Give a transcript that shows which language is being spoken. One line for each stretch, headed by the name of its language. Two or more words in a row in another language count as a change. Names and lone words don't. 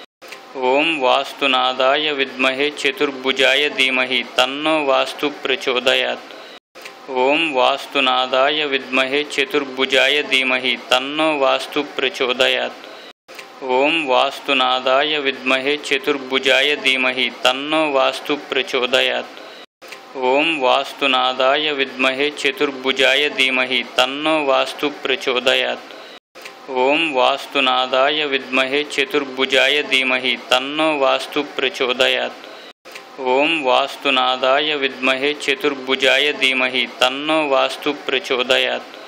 Sanskrit: ओम वास्तुनादाय विद्महे चतुर्भुजाय धीमहि तन्नो वास्तु प्रचोदयात्। ओम वास्तुनादाय विद्महे चतुर्भुजाय धीमहि तन्नो वास्तु प्रचोदयात्। ओम वास्तुनादाय विद्महे चतुर्भुजाय धीमहि तन्नो वास्तु प्रचोदयात्। ఓం వాస్తునాథాయ విద్మహే చతుర్భుజాయ ధీమహి తన్నో వాస్తు ప్రచోదయాత్. ఓం వాస్తునాథాయ విద్మహే చతుర్భుజాయ ధీమహి తన్నో వాస్తు ప్రచోదయాత్. ఓం వాస్తునాథాయ విద్మహే చతుర్భుజాయ ధీమహి తన్నో వాస్తు ప్రచోదయాత్.